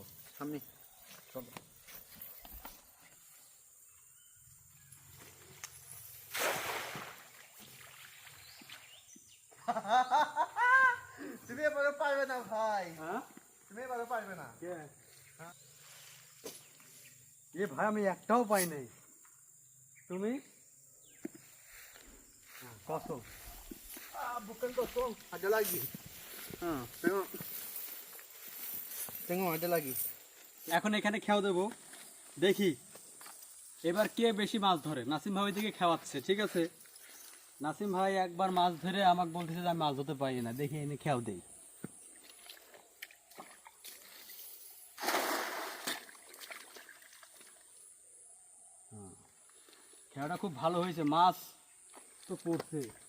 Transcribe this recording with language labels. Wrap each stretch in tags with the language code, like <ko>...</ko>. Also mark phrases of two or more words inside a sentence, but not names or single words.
<bn>সামনে। তুমি এবারে পারবে না ভাই, হ্যাঁ, তুমি এবারে পারবে না। এ ভাই আমি একটাও পাই নাই। তুমি কত?</bn> <ms>Bukan kosong, ada lagi. Tengok. Tengok ada lagi.</ms> <bn>এখন এখানে খেয়াও দেবো, দেখি এবার কে বেশি মাছ ধরে। নাসিম ভাই ওইদিকে খেওয়াচ্ছে, ঠিক আছে? নাসিম ভাই একবার মাছ ধরে আমাকে বলতেছে যে আমি মাছ ধরতে পারি না, দেখি এনে খেয়াও দেই। খেয়াটা খুব ভালো হয়েছে, মাছ তো পড়ছে।</bn>